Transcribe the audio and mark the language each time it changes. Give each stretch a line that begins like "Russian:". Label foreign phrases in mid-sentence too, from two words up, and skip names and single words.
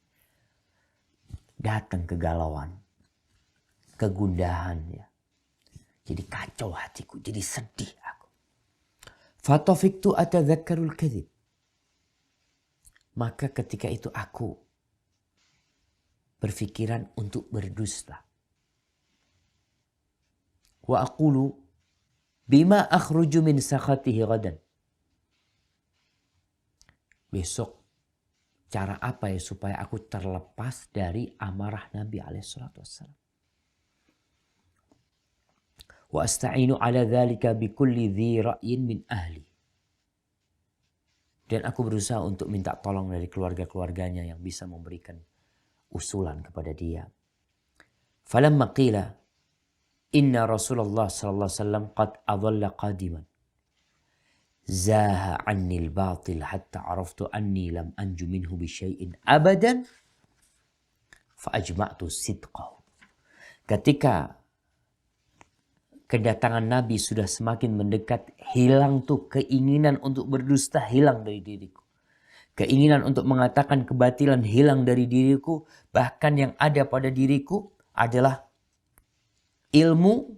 Indonesian: Datang kegalauan, kegundahan ya. Jadi kacau hatiku, jadi sedih aku.
Arabic: فطفقت أتذكر الكذب.
Indonesian: Maka ketika itu aku berpikiran untuk berdusta.
Arabic: وأقول بما أخرج من سخطه غدا.
Indonesian: Besok cara apa ya supaya aku terlepas dari amarah Nabi SAW.
Arabic: وأستعين على ذلك بكل ذي رأي من أهلي.
Indonesian: Dan aku berusaha untuk minta tolong dari keluarga-keluarganya yang bisa memberikan usulan kepada dia.
Arabic: فلما قيل إن رسول الله صلى الله عليه وسلم قد أظل قادما. زاح عني الباطل حتى عرفت أني لم أنج منه بشيء أبدا فأجمعت صدقه.
Indonesian: Ketika kedatangan Nabi sudah semakin mendekat, hilang tuh keinginan untuk berdusta, hilang dari diriku. Keinginan untuk mengatakan kebatilan hilang dari diriku. Bahkan yang ada pada diriku adalah ilmu.